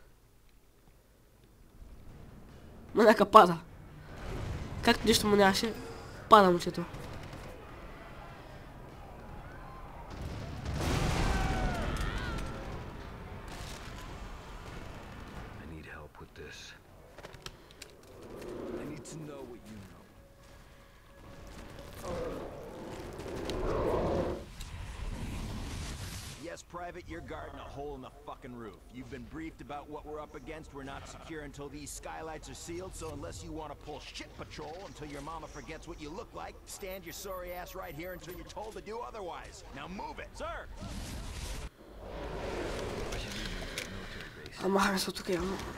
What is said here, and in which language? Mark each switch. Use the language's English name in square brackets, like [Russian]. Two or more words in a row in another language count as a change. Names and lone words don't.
[Bulgarian] Ма нека пада. Както нищо му нямаше, пада момчето. [English] I need help with this. I need to know what you know. Yes, Private, you're guarding a hole in the fucking roof. You've been briefed about what we're up against. We're not secure until these skylights are sealed, so unless you want to pull shit patrol until your mama forgets what you look like, stand your sorry ass right here until you're told to do otherwise. Now move it! Sir! [Bulgarian] Ама харесва тук явно.